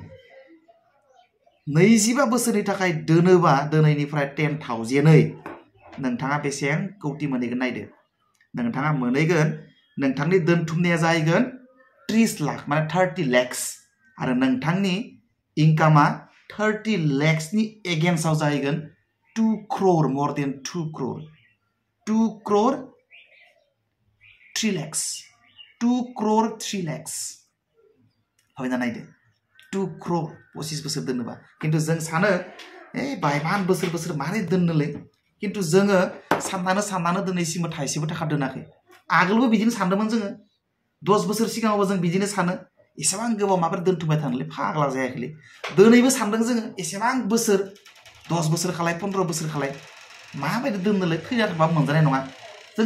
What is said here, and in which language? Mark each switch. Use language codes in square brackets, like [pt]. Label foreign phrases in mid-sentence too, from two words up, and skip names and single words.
[brx] 25 बोसोरनि थाखाय दोनोबा दिनैनिफ्राय 10,000 यै नोंथाङा बेसेबां कौटि मोनहैगोन नायदो नोंथाङा मोनहैगोन नोंथांनि दोनथुमनाया जाहैगोन 30 लाख माने 30 lakhs आरो नोंथांनि इनकामा 30 lakhsनि एगेन्स्टआव जाहैगोन 2 crore, [en] more than 2 crore. 2 crore 3 lakhs. 2 crore 3 lakhs. How many naide? [brx] 2 crore 25 बोसोर दोननोबा किन्तु जों सानो बायमान बोसोर मारै दोननोलै किन्तु जोङो साननानो दिनैसिम थाइसेबो थाखा दोनाखै आगोलबो बिदिनो सानदोंमोन जोङो 10 बोसोर सिगाङावबो जों बिदिनो सानो एसेबां गोबाव माबोरै दोनथुमबाय थानोलै फाग्ला जायाखैलै दोनैबो सानदों जोङो एसेबां बोसोर 10 बोसोर खालाय 15 बोसोर खालाय माबायदि दोननोलै थैना थाबा मोनजानाय नङा जों